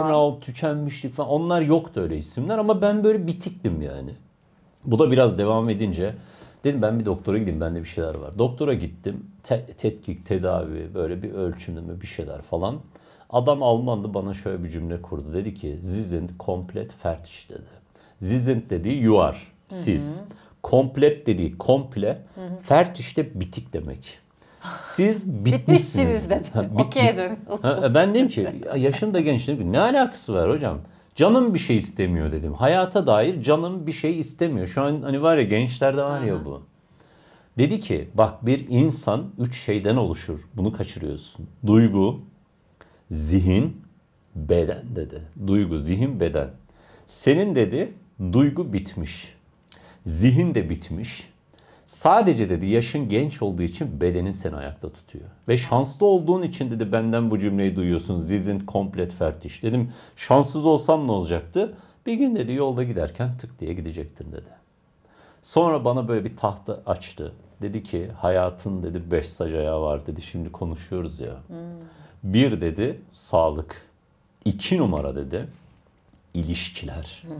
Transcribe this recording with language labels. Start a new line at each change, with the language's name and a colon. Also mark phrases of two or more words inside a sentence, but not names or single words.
Turkish: burnout, tükenmişlik falan. Onlar yoktu öyle isimler ama ben böyle bitiktim yani. Bu da biraz devam edince dedim ben bir doktora gideyim, bende bir şeyler var. Doktora gittim, tetkik, tedavi, böyle bir ölçümleme bir şeyler falan. Adam Almandı, bana şöyle bir cümle kurdu. Dedi ki
German: Sie sind komplett fertig
Turkish: dedi.
German: Sie sind
Turkish: dediği
English: you are,
Turkish: siz. Komplett dediği komple, fertig de bitik demek. Siz bitmişsiniz. Bitmişsiniz dedi. Okey dedim. Ben dedim ki yaşım da genç dedim ki ne alakası var hocam? Canım bir şey istemiyor dedim. Hayata dair canım bir şey istemiyor. Şu an hani var ya gençlerde var ya bu. Dedi ki bak bir insan 3 şeyden oluşur. Bunu kaçırıyorsun. Duygu, zihin, beden dedi. Duygu, zihin, beden. Senin dedi duygu bitmiş. Zihin de bitmiş. Sadece dedi yaşın genç olduğu için bedenin seni ayakta tutuyor. Ve şanslı olduğun için dedi benden bu cümleyi duyuyorsun.
German: Sie sind komplett fertig.
Turkish: Dedim şanssız olsam ne olacaktı? Bir gün dedi yolda giderken tık diye gidecektin dedi. Sonra bana böyle bir tahta açtı. Dedi ki hayatın dedi 5 sac ayağı var dedi. Şimdi konuşuyoruz ya. 1 dedi sağlık. 2 numara dedi ilişkiler.